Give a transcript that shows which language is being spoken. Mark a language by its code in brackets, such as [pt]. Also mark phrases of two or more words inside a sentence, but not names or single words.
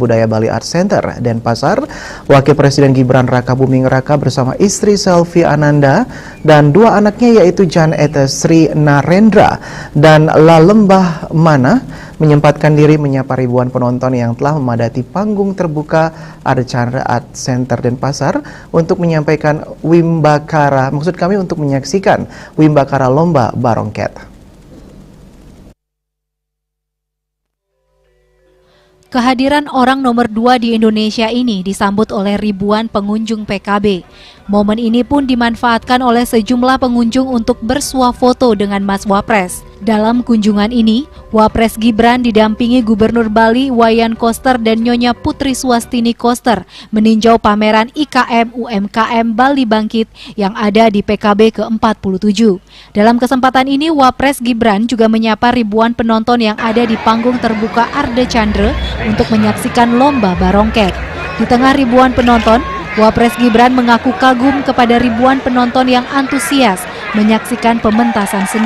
[id] Budaya Bali Art Center, Denpasar, Wakil Presiden Gibran Raka Buming Raka bersama istri Selvi Ananda dan dua anaknya yaitu Jan Ete Sri Narendra dan Lalembah Mana menyempatkan diri menyapa ribuan penonton yang telah memadati panggung terbuka Ade Chandra Art Center Denpasar untuk menyampaikan untuk menyaksikan Wimbakara Lomba Barongket. Kehadiran orang nomor 2 di Indonesia ini disambut oleh ribuan pengunjung PKB. Momen ini pun dimanfaatkan oleh sejumlah pengunjung untuk bersuah foto dengan Mas Wapres. Dalam kunjungan ini, Wapres Gibran didampingi Gubernur Bali Wayan Koster dan Nyonya Putri Swastini Koster meninjau pameran IKM UMKM Bali Bangkit yang ada di PKB ke-47. Dalam kesempatan ini, Wapres Gibran juga menyapa ribuan penonton yang ada di panggung terbuka Ade Chandra untuk menyaksikan lomba barongket. Di tengah ribuan penonton, Wapres Gibran mengaku kagum kepada ribuan penonton yang antusias menyaksikan pementasan seni.